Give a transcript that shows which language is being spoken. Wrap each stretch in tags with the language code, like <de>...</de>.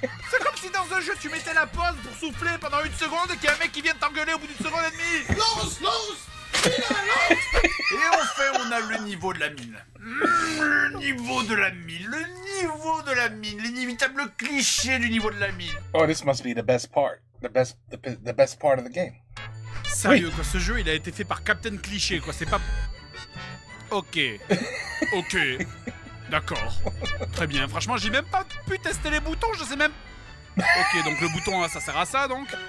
<fr>C'est comme si dans un jeu tu mettais la pause pour souffler pendant une seconde et qu'il y a un mec qui vient t'engueuler au bout d'une seconde et demie! Et enfin, on a le niveau de la mine. Le niveau de la mine, le niveau de la mine, l'inévitable cliché du niveau de la mine.</fr> <en>Oh, this must be the best part. The best part of the game.</en> <fr>Sérieux quoi, ce jeu il a été fait par Captain Cliché quoi, c'est pas... Ok. D'accord. Très bien, franchement j'ai même pas pu tester les boutons, je sais même... Ok, donc le bouton ça sert à ça donc.</fr>